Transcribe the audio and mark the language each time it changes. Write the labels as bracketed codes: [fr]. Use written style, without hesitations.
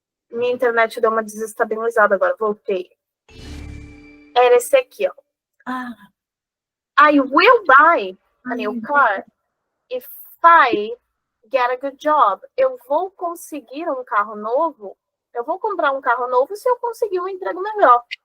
[pt] Minha internet deu uma desestabilizada agora. Voltei. Era esse aqui, ó. [en] I will buy a new car if I get a good job. [pt] Eu vou conseguir um carro novo. Eu vou comprar um carro novo se eu conseguir um emprego melhor.